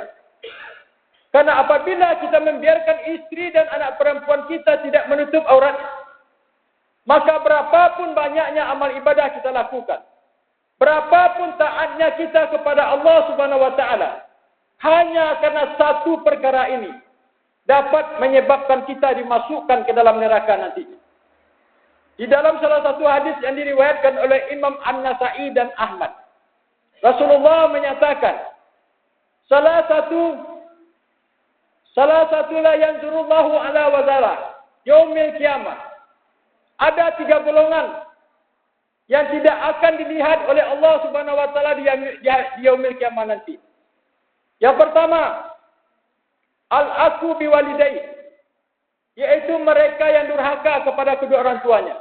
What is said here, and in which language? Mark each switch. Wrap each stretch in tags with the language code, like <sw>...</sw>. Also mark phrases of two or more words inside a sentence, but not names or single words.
<id>Karena apabila kita membiarkan istri dan anak perempuan kita tidak menutup aurat, maka berapapun banyaknya amal ibadah kita lakukan, berapapun taatnya kita kepada Allah</id> <ar>سبحانه وتعالى,</ar> <id>hanya karena satu perkara ini dapat menyebabkan kita dimasukkan ke dalam neraka nanti. Di dalam salah satu hadis yang diriwayatkan oleh Imam An-Nasa'i dan Ahmad, Rasulullah menyatakan, salah satu</id> <ar>لا ينظر الله على وزارة يوم القيامة.</ar> <id>Ada 3 golongan yang tidak akan dilihat oleh Allah</id> <ar>سبحانه وتعالى</ar> <id>di</id> <ar>يوم القيامة</ar> <id>nanti. Yang pertama,</id> <ar>العاق بوالديه,</ar> <id>yaitu mereka yang durhaka kepada kedua orang tuanya.</id>